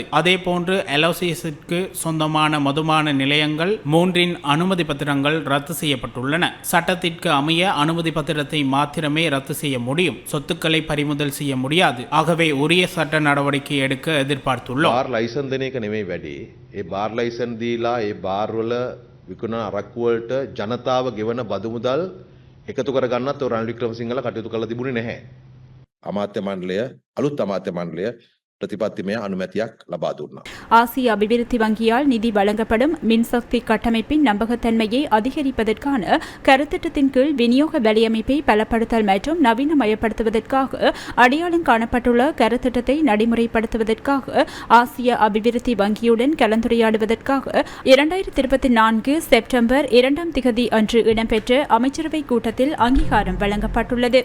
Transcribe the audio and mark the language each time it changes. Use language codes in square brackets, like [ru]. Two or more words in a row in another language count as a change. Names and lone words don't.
[ta] அதே போன்று அலோசியஸிற்கு சொந்தமான மதுபான நிலையங்கள் 3 அனுமதி பத்திரங்கள் ரத்து செய்யப்பட்டுள்ளன. சட்டத்திற்கு அமைய அனுமதி பத்திரத்தை மாத்திரமே ரத்து செய்ய முடியும், சொத்துக்களை பறிமுதல் செய்ய முடியாது. ஆகவே உரிய சட்ட நடவடிக்கை எடுக்க எதிர்பார்த்துள்ளோம். [si] වැඩි. ඒ [en] bar license [si] දීලා ඒ බාර් වල විකුණන අරක්කු වලට ජනතාව ගෙවන බදු මුදල් එකතු කරගන්නත් රනිල් වික්‍රමසිංහලා කටයුතු කළා තිබුණේ නැහැ. අමාත්‍ය මණ්ඩලය අලුත් අමාත්‍ය මණ්ඩලය ප්‍රතිපත්තිමය අනුමැතියක් ලබා දුන්නා. [ta] ஆசிய அபிவிருத்தி வங்கியால் நிதி வழங்கப்படும் மின்சக்தி கட்டமைப்பின் நம்பகத்தன்மையை அதிகரிப்பதற்கான கருத்திட்டத்தின் கீழ் விநியோக வலையமைப்பை பலப்படுத்தல் மற்றும் நவீனமயப்படுத்துவதற்காக அடையாளம் காணப்பட்டுள்ள கருத்திட்டத்தை நடைமுறைப்படுத்துவதற்காக ஆசிய அபிவிருத்தி வங்கியுடன் கலந்துரையாடுவதற்காக 2024 செப்டம்பர் 2 அன்று இடம்பெற்ற அமைச்சரவை கூட்டத்தில் அங்கீகாரம் வழங்கப்பட்டுள்ளது.